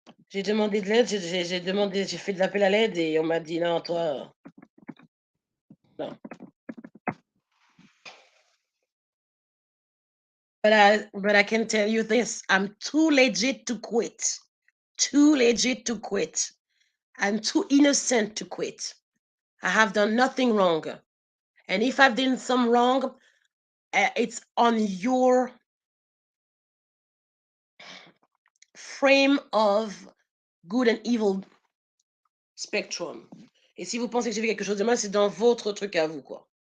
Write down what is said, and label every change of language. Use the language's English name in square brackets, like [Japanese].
[French] J'ai demandé de l'aide, j'ai fait de l'appel à l'aide et on m'a dit non, toi, non. [English] But I can tell you this, I'm too legit to quit. Too legit to quit. I'm too innocent to quit. I have done nothing wrong. And if I've done some wrong, it's on your frame of good and evil spectrum. [French] Et si vous pensez que j'ai fait quelque chose de mal, c'est dans votre truc à vous, quoi.